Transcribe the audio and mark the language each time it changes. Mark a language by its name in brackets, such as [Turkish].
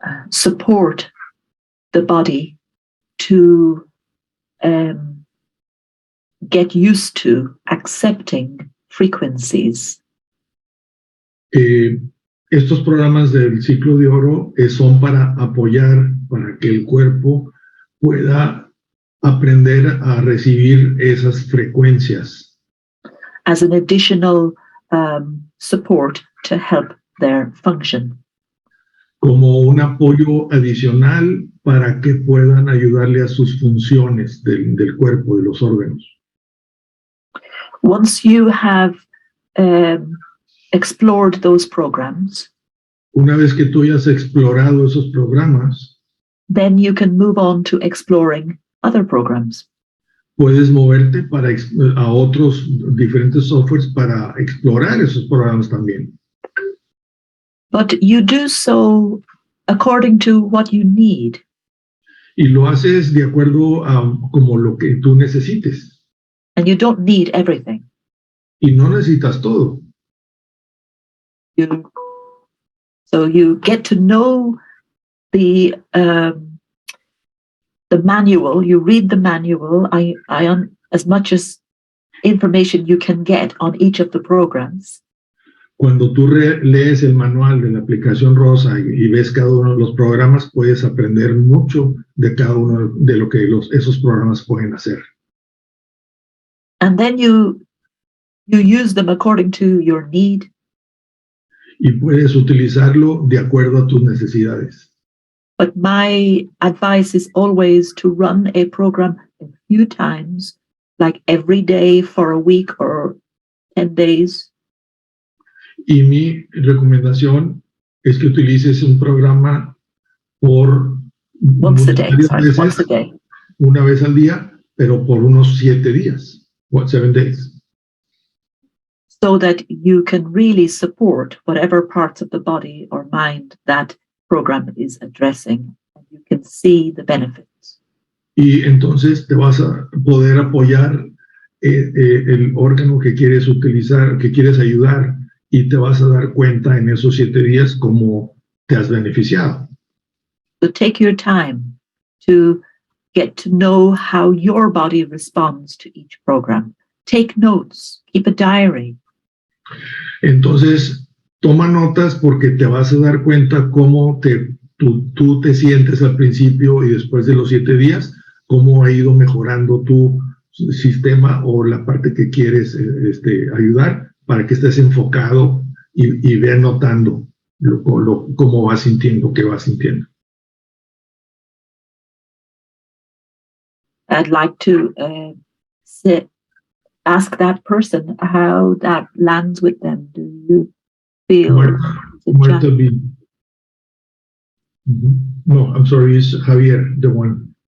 [English] Support the body to get used to accepting frequencies. [Spanish] Estos programas del ciclo de oro son para apoyar, para que el cuerpo pueda aprender a recibir esas frecuencias. [English] As an additional support to help their function. [Spanish] Como un apoyo adicional para que puedan ayudarle a sus funciones del cuerpo, de los órganos. [English] Once you have explored those programs, [Spanish] una vez que tú hayas explorado esos programas, [English] then you can move on to exploring other programs. [Spanish] Puedes moverte a otros diferentes softwares para explorar esos programas también. [English] But you do so according to what you need. [Spanish] Y lo haces de acuerdo a como lo que tú necesites. [English] And you don't need everything. [Spanish] Y no necesitas todo. [English] So you get to know the manual. You read the manual. As much as information you can get on each of the programs. [Spanish] Cuando tú lees el manual de la aplicación Rosa y ves cada uno de los programas, puedes aprender mucho de cada uno de lo que esos programas pueden hacer. [English] And then you use them according to your need. [Spanish] Y puedes utilizarlo de acuerdo a tus necesidades. [English] But my advice is always to run a program a few times, like every day for a week or 10 days. [Spanish] Y mi recomendación es que utilices un programa por [English] once a day, [Spanish] una vez al día, pero por unos 7 días, [English] 7 days. So that you can really support whatever parts of the body or mind that program is addressing, and you can see the benefits. [Spanish] Y entonces te vas a poder apoyar el órgano que quieres utilizar, que quieres ayudar, y te vas a dar cuenta en esos 7 días cómo te has beneficiado. [English] So take your time to get to know how your body responds to each program. Take notes, keep a diary. [Spanish] Entonces, toma notas porque te vas a dar cuenta cómo tú te sientes al principio y después de los 7 días, cómo ha ido mejorando tu sistema o la parte que quieres ayudar para que estés enfocado y veas notando cómo vas sintiendo, qué vas sintiendo. [English] I'd like to ask that person how that lands with them. Do you feel? Marta B. No, I'm sorry, it's Javier, the one.